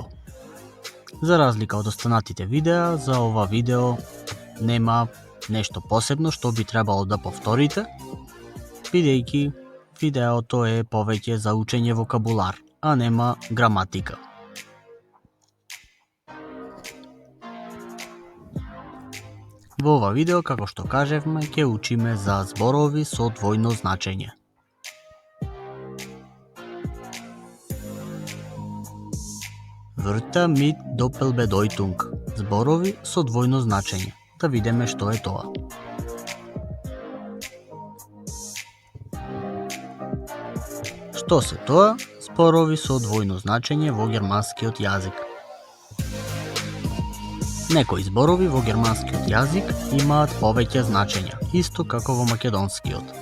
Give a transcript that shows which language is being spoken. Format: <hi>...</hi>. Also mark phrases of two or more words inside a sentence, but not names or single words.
<mk>За разлика од останатите видеа, за ова видео нема нешто посебно што би требало да повторите, бидејќи видеото е повеќе за учење вокабулар, а нема граматика. Во ова видео, како што кажевме, ќе учиме за зборови со двојно значење.</mk> <de>Wörter mit Doppelbedeutung.</de> <mk>Зборови со двојно значење. Да видиме што е тоа. Што се тоа? Зборови со двојно значење во германскиот јазик. Некои зборови во германскиот јазик имаат повеќе значења, исто како во македонскиот.</mk>